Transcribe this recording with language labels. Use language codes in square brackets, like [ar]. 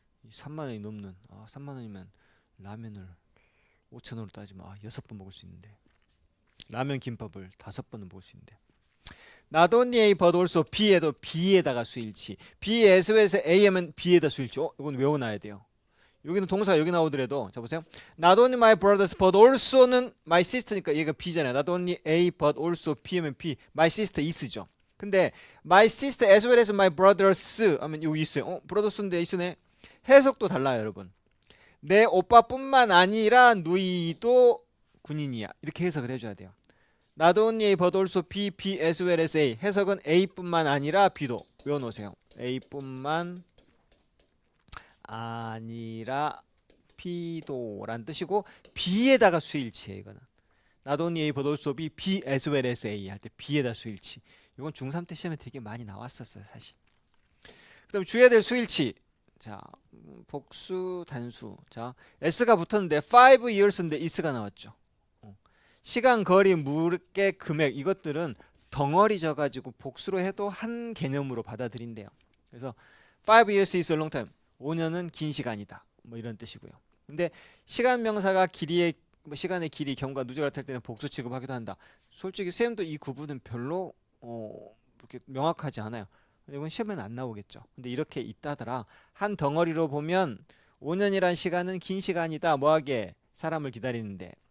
[ko] 3만 원이 넘는 3만 원이면 라면을 5천 원으로 따지면 6번 먹을 수 있는데 라면 김밥을 5번은 먹을 수 있는데 [en] not only A but also B [ko] 에도 B에다가 수일치 [en] B as well as A [ko] 하면 B에다 수일치 이건 외워놔야 돼요. 여기는 동사가 여기 나오더라도 자 보세요. [en] not only my brothers but also는 my sister니까 [ko] 얘가 B잖아요. [en] not only A but also B [ko] 하면 [en] B my sister is죠. 근데 my sister as well as my brothers [ko] 하면 여기 있어요. brothers인데 있으네. 해석도 달라요 여러분. 내 오빠뿐만 아니라 누이도 군인이야. 이렇게 해석을 해줘야 돼요. [en] not only A but also B, B as well as A. [ko] 해석은 A뿐만 아니라 B도 외워놓으세요. A뿐만 아니라 B도 란 뜻이고 B에다가 수일치예요. 이거는 [en] not only A but also B, B as well as A [ko] 할 때 B에다 수일치. 이건 중3 때 시험에 되게 많이 나왔었어요 사실. 그 다음에 주의해야 될 수일치. 자 복수 단수. 자 S가 붙었는데 5 years인데 is가 나왔죠. 시간, 거리, 물개, 금액 이것들은 덩어리 져가지고 복수로 해도 한 개념으로 받아들인대요. 그래서 [en] 5 years is a long time. [ko] 5년은 긴 시간이다. 뭐 이런 뜻이고요. 근데 시간 명사가 시간의 길이, 경과, 누적을 할 때는 복수 취급하기도 한다. 솔직히 쌤도 이 구분은 별로 그렇게 명확하지 않아요. 이건 시험에는 안 나오겠죠. 근데 이렇게 있다더라. 한 덩어리로 보면 5년이란 시간은 긴 시간이다. 뭐하게? 사람을 기다리는데.